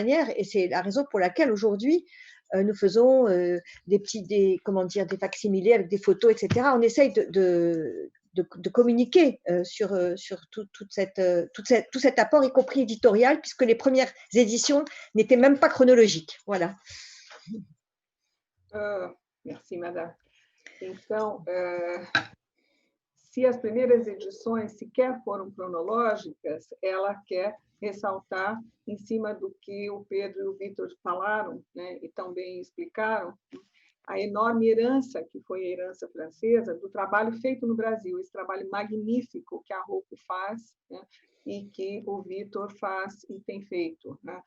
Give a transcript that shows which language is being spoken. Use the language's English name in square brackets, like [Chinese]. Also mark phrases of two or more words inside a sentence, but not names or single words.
[French] Et c'est la raison pour laquelle aujourd'hui, nous faisons des facsimilés avec des photos, etc. On essaye de communiquer sur tout cet apport, y compris éditorial, puisque les premières éditions n'étaient même pas chronologiques. Voilà. Merci, madame. [Portuguese] Então, se as primeiras edições sequer foram cronológicas, ela quer ressaltar, em cima do que o Pedro e o Vítor falaram, né, e também explicaram, a enorme herança que foi a herança francesa do trabalho feito no Brasil, esse trabalho magnífico que a Rocco faz, né, e que o Vítor faz e tem feito, né?